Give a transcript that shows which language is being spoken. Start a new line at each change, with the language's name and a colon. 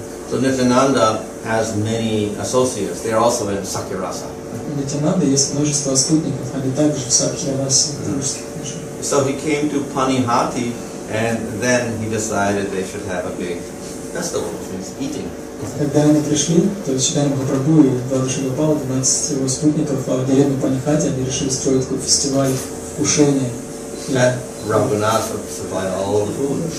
English: So Nityananda has many associates. They are also in Sakyarasa.
Russian: У Нитянанды есть множество спутников, они также в Сакьярасе.
English: So he came to Panihati, and then he decided they should have a big festival, which means eating.
Russian: Когда они пришли, то есть Чайтанья Махапрабху и Двадаши Гопала, 12 его спутников, в деревню Панихати, они решили строить такой фестиваль вкушения.
English: Raghunath supplied all the food.